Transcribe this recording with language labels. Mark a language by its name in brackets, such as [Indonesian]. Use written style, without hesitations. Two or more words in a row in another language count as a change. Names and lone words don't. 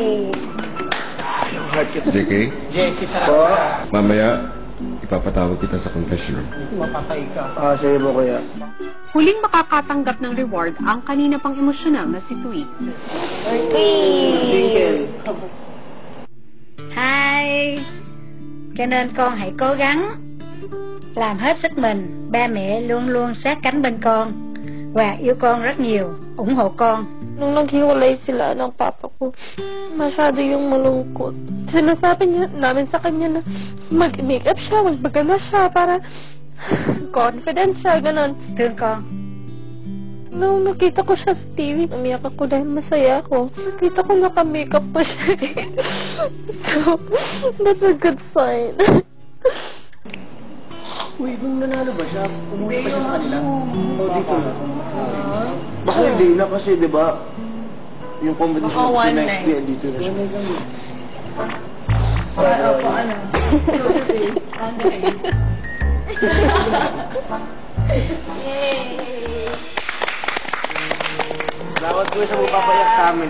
[Filipino] JK, Jessie, sarap po, ka. mamaya ipapatawag kita sa confession room. Mapatay ka. Sige po, kuya. Huling makakatanggap ng reward ang kanina pang emosyonal na si Tweet. Twinkle. Hai! [Vietnamese] Cho nên con hãy cố gắng làm hết sức mình. Ba mẹ luôn luôn sát cánh bên con và yêu con rất nhiều, ủng hộ con. [Filipino] Nung naghiwalay sila ng papa ko, masyado yung malungkot. Sinasabi niya namin sa kanya na mag-makeup siya, magpaganda siya para confident siya, ganon. [Vietnamese] Thương con. [Filipino] Nung nakita ko siya sa TV, umiyak ako dahil masaya ako. Nakita ko naka-makeup pa siya. [English] So, that's a good sign. [Filipino] Uy, nung nanalo ba siya? Umuwi pa siya sa kanila? O, dito na. Baka hindi na kasi, di ba? Yung competition sa [English] next year, [Filipino] dito na siya. Salamat po sa papayak sa amin.